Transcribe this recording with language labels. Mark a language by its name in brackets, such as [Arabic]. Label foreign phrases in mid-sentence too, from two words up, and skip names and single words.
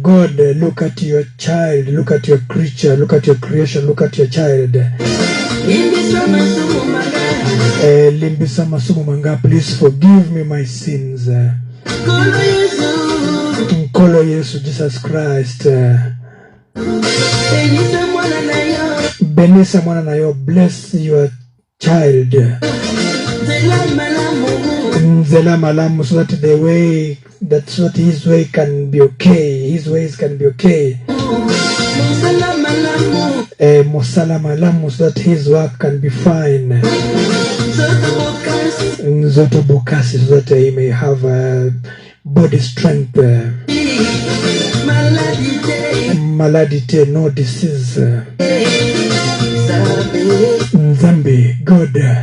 [English] God, look at your child, look at your creature, look at your creation, look at your child. [Lingala] Limbisa masumu manga, [English] please forgive me my sins. [Lingala] Nkolo Yesu, Jesus Christ. Benisa mwana na yo. [English] Bless your child. [Lingala] Nzela malamu, [English] so that the way, that's what his way can be okay. His ways can be okay. [Lingala] Mosala malamu, [English] so that his work can be fine. [Lingala] Nzoto bokasi, [English] so that he may have body strength. Maladite, no disease. [Lingala] Nzambe, God.